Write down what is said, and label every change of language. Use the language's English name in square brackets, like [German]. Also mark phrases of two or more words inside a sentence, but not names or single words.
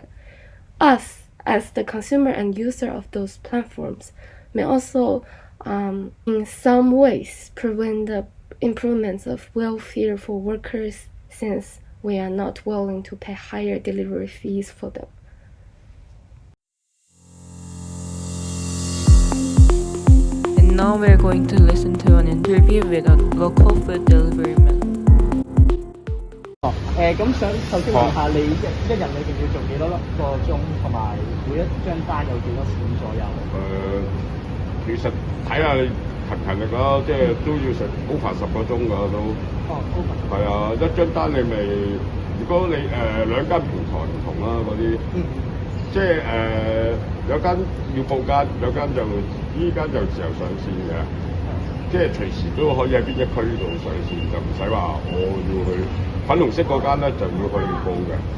[English] Us, as the consumer and user of those platforms, may also in some ways prevent the improvements of welfare for workers, since we are not willing to pay higher delivery fees for them. And now we're going to listen to an interview with a local food delivery man. [Cantonese] 咁首先問下你一日裏邊要做幾多個鐘，同埋每一張單有幾多錢左右？其實睇下你勤唔勤力啦，即係都要成over10個鐘㗎都。係啊，一張單你咪，如果你兩間平台唔同啦嗰啲，即係有間要報間，有間就依間就自由上線嘅，即係隨時都可以喺邊一區度上線，就唔使話我要去粉紅色嗰間咧就要去報嘅。